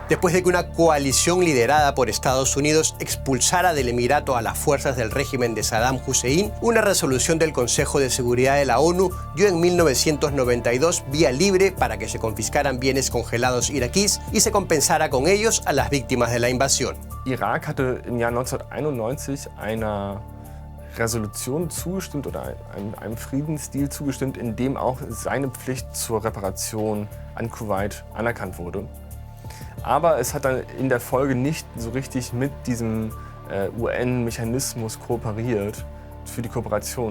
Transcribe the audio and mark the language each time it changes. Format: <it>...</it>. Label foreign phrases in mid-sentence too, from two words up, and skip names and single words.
<es>Después de que una coalición liderada por Estados Unidos expulsara del Emirato a las fuerzas del régimen de Saddam Hussein, una resolución del Consejo de Seguridad de la ONU dio en 1992 vía libre para que se confiscaran bienes congelados iraquíes y se compensara con ellos a las víctimas de la invasión.</es> <de>Irak hatte im Jahr 1991 einer Resolution zugestimmt oder einem Friedensdeal zugestimmt, in dem auch seine Pflicht zur Reparation an Kuwait anerkannt wurde. Aber es hat dann in der Folge nicht so richtig mit diesem UN-Mechanismus kooperiert für die Kooperation.</de>